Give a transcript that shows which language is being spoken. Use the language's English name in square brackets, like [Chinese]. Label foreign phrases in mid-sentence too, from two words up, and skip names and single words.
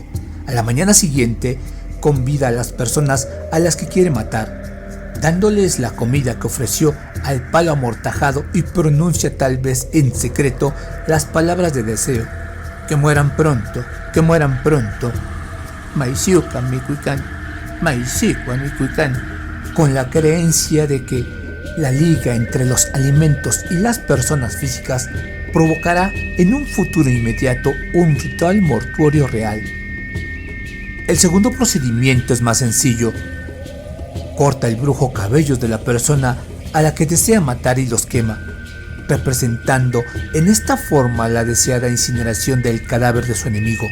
[Spanish] A la mañana siguiente convida a las personas a las que quiere matar, dándoles la comida que ofreció al palo amortajado, y pronuncia tal vez en secreto las palabras de deseo: que mueran pronto, que mueran pronto. [Nahuatl languages] Maisiuca mikuikan, maisicua mikuikan, [Spanish] con la creencia de que la liga entre los alimentos y las personas físicas provocará en un futuro inmediato un ritual mortuorio real. El segundo procedimiento es más sencillo. Corta el brujo cabellos de la persona a la que desea matar y los quema, representando en esta forma la deseada incineración del cadáver de su enemigo.